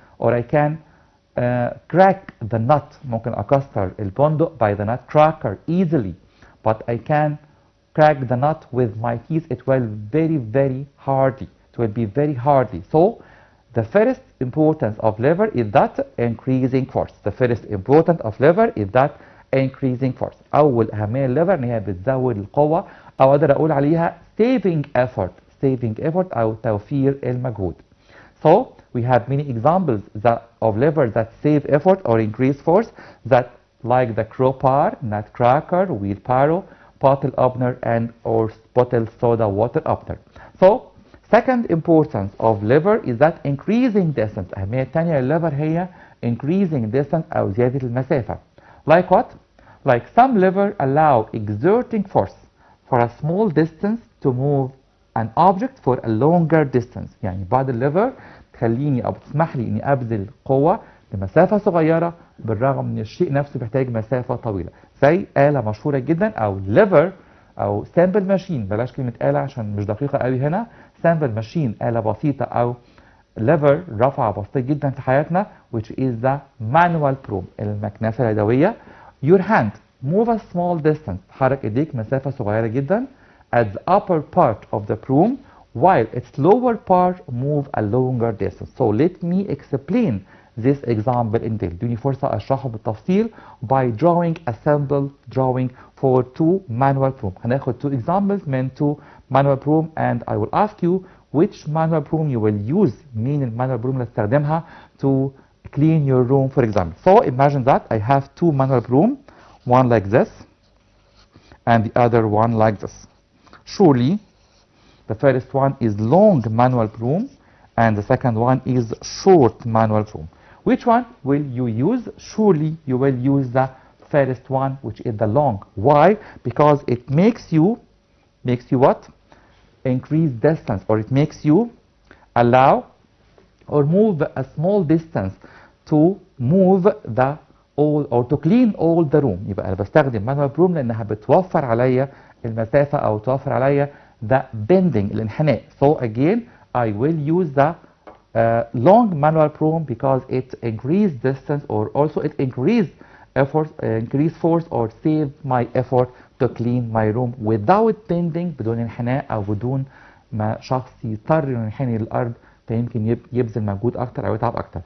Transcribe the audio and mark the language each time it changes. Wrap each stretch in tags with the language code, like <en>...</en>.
<en>Or I can crack the nut.</en> <ar>ممكن أكسر البندق</ar> <en>by the nut cracker easily. But I can crack the nut with my teeth. It will very hardly. It will be very hardly. So the first importance of lever is that increasing force. The first importance of lever is that increasing force.</en> <ar>أول أهمية الليفر إن هي بتزود القوة أو أقدر أقول عليها</ar> <en>saving effort</en> <ar>أو توفير المجهود.</ar> <en>So we have many examples of levers that save effort or increase force, that like the crowbar, nutcracker, wheelbarrow, bottle opener, and or bottle soda water opener. So second importance of lever is that increasing distance.</en> <ar>أهمية الثانية للليفر هي</ar> <en>increasing distance</en> <ar>أو زيادة المسافة.</ar> <en>Like what? Like some lever allow exerting force for a small distance to move an object for a longer distance.</en> <ar>يعني بعض الليفر تخليني أو بتسمح لي إني أبذل قوة لمسافة صغيرة بالرغم من الشيء نفسه بيحتاج مسافة طويلة. زي آلة مشهورة جدا أو lever أو sample machine. بلاش كلمة آلة عشان مش دقيقة قوي هنا. sample machine آلة بسيطة أو lever رفعة بسيطة جدا في حياتنا</ar> <en>which is the manual broom</en> <ar>المكنسة اليدوية.</ar> <en>Your hand move a small distance.</en> <ar>حرك ايديك مسافة صغيرة جدا</ar> <en>at the upper part of the broom while its lower part move a longer distance. So let me explain this example in detail.</en> <ar>ادوني فرصة أشرحه بالتفصيل</ar> <en>by drawing a simple drawing for two manual broom.</en> <ar>هناخد</ar> <en>two examples من two manual broom and I will ask you which manual broom you will use.</en> <ar>مين المانوال</ar> <en>broom</en> <ar>اللي تستخدمها</ar> <en>to clean your room for example. So imagine that I have two manual broom, one like this and the other one like this. Surely the first one is long manual broom and the second one is short manual broom. Which one will you use? Surely you will use the first one, which is the long. Why? Because it makes you what? Increase distance, or it makes you allow or move a small distance to move the all or to clean all the room.</en> <ar>يبقى انا بستخدم manual broom لانها بتوفر عليا المسافة او توفر عليا</ar> <en>the bending</en> <ar>الانحناء.</ar> <en>So again I will use the long manual broom because it increase distance or also it increase effort, increase force or save my effort to clean my room without bending</en> <ar>بدون انحناء او بدون ما شخص يضطر انه ينحني للارض فيمكن يبذل مجهود اكتر او يتعب اكتر.</ar>